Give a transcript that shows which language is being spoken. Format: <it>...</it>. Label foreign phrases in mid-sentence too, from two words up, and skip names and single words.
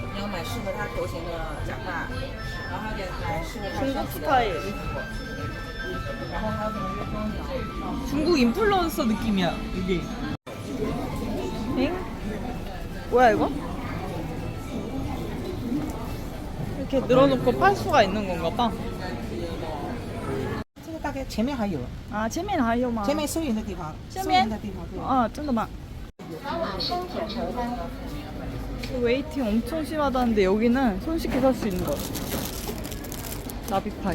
<ko>중국 스타일. 중국 인플루언서 느낌이야 이게. 엥? 뭐야 이거? 이렇게 늘어놓고 팔 수가 있는 건가 봐.</ko> <zh>这个大概前面还有， 아, 前面还有吗? 前面收银的地方，前面收银的地方对。 아, 真的吗?</zh> <ko>웨이팅 엄청 심하다는데 여기는 손쉽게 살 수 있는 거. 나비파이.</ko>